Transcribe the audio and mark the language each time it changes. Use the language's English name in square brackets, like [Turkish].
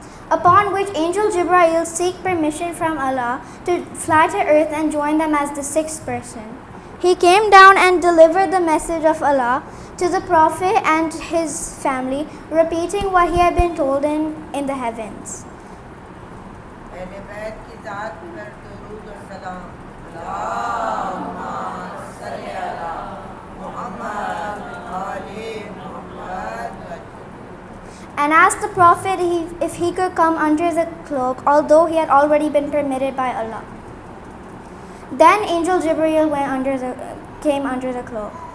[English] Upon which Angel Jibreel seek permission from Allah to fly to earth and join them as the 6th person. He came down and delivered the message of Allah to the Prophet and his family, repeating what he had been told in the heavens. [Hindi] अहले बैत की ज़ात पर दुरूद और सलाम अल्लाहुम्मा सल्ली अला मुहम्मद आले Muhammad. [English] And asked the Prophet if he could come under the cloak, although he had already been permitted by Allah. Then Angel Jibreel came under the cloak.